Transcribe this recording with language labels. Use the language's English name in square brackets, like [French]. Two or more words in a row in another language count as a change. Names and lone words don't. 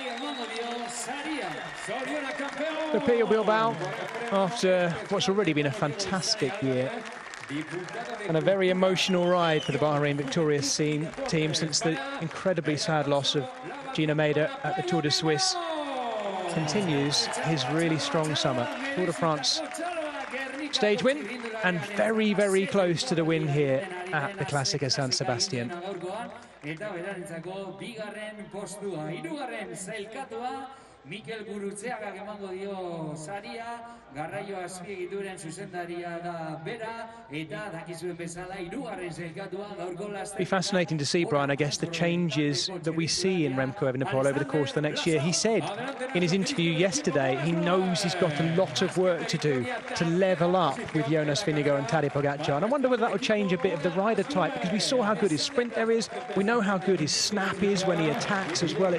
[English] Pepillo Bilbao, after what's already been a fantastic year and a very emotional ride for the Bahrain victorious team since the incredibly sad loss of Gina Mader at the Tour de Suisse, continues his really strong summer. Tour de France stage win, and very, very close to the win here at the Classico San Sebastian. [Basque] Mikel Gurutzeagak emango dio saria, garraio azpiegituren zuzendaria da bera, eta dakizuen bezala hirugarren sailkatua gaurko laster. [English] Be fascinating to see, Brian, I guess, the changes that we see in Remco Evenepoel over the course of the next year. He said in his interview yesterday he knows he's got a lot of work to do to level up with Jonas Vingegaard and Tadej Pogacar, and I wonder whether that will change a bit of the rider type, because we saw how good his sprint there is, we know how good his snap is when he attacks as well.